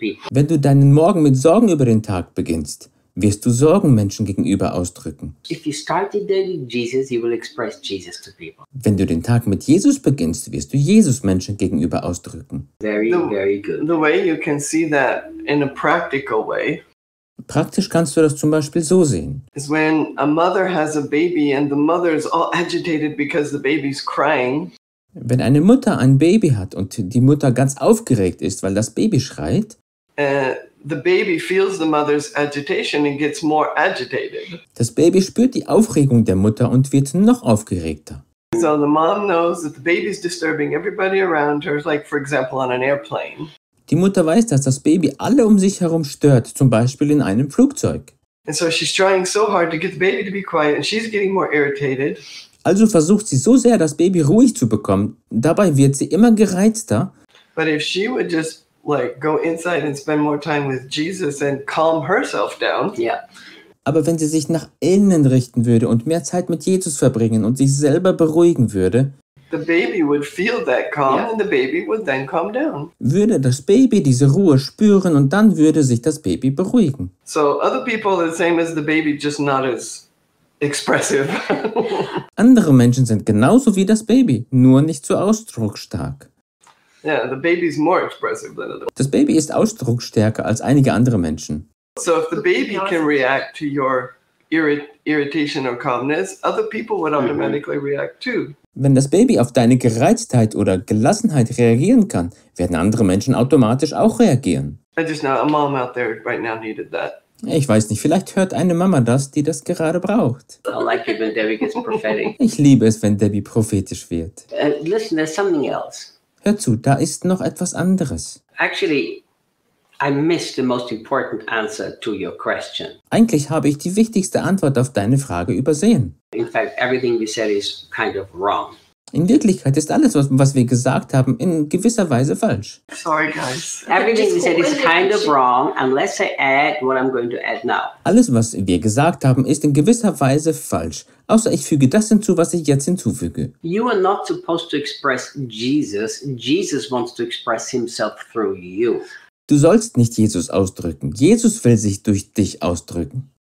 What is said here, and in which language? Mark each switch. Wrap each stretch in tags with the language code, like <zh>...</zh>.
<de>Wenn du deinen Morgen mit Sorgen über den Tag beginnst, wirst du Sorgen Menschen gegenüber ausdrücken.</de> <en>If you start the day with Jesus, you will express Jesus to people.</en> <de>Wenn du den Tag mit Jesus beginnst, wirst du Jesus Menschen gegenüber ausdrücken.</de> <en>Very good. The way you can see that in a practical way.</en> <de>Praktisch kannst du das zum Beispiel so sehen.</de> <en>Is when a mother has a baby and the mother is all agitated because the baby's crying.</en> <de>Wenn eine Mutter ein Baby hat und die Mutter ganz aufgeregt ist, weil das Baby schreit,</de> <en>The baby feels the mother's agitation and gets more agitated.</en> <de>Das Baby spürt die Aufregung der Mutter und wird noch aufgeregter.</de> <en>So the mom knows that the baby is disturbing everybody around her, like for example on an airplane.</en> <de>Die Mutter weiß, dass das Baby alle um sich herum stört, zum Beispiel in einem Flugzeug.</de> <en>And so she's trying so hard to get the baby to be quiet and she's getting more irritated.</en> <de>Also versucht sie so sehr, das Baby ruhig zu bekommen. Dabei wird sie immer gereizter.</de> <en>But if she would just like go inside and spend more time with Jesus and calm herself down. Yeah.</en> <de>Aber wenn sie sich nach innen richten würde und mehr Zeit mit Jesus verbringen und sich selber beruhigen würde,</de> <en>the baby would feel that calm, yeah, and the baby would then calm down.</en> <de>Würde das Baby diese Ruhe spüren und dann würde sich das Baby beruhigen.</de> <en>So other people are the same as the baby, just not as expressive.</en> <de>Andere Menschen sind genauso wie das Baby, nur nicht so ausdrucksstark.</de> <en>Yeah, the baby is more expressive than other.</en> <de>Das Baby ist ausdrucksstärker als einige andere Menschen.</de> <en>So if the baby can react to your irritation or calmness, other people would automatically react too.</en> <de>Wenn das Baby auf deine Gereiztheit oder Gelassenheit reagieren kann, werden andere Menschen automatisch auch reagieren.</de> <en>I just know a mom out there right now needed that.</en> <de>Ich weiß nicht, vielleicht hört eine Mama das, die das gerade braucht.</de> <en>I like it when Debbie gets prophetic.</en> <de>Ich liebe es, wenn Debbie prophetisch wird.</de> <en>Listen, there's something else.</en> <de>Hör zu, da ist noch etwas anderes.</de> <en>Actually, I missed the most important answer to your question.</en> <de>Eigentlich habe ich die wichtigste Antwort auf deine Frage übersehen.</de> <en>In fact, everything we said is kind of wrong.</en> <de>In Wirklichkeit ist alles, was wir gesagt haben, in gewisser Weise falsch.</de> <en>Sorry, guys. Everything we said is kind of wrong, unless I add what I'm going to add now.</en> <de>Alles, was wir gesagt haben, ist in gewisser Weise falsch, außer ich füge das hinzu, was ich jetzt hinzufüge.</de> <en>You are not supposed to express Jesus. Jesus wants to express himself through you.</en> <de>Du sollst nicht Jesus ausdrücken. Jesus will sich durch dich ausdrücken.</de>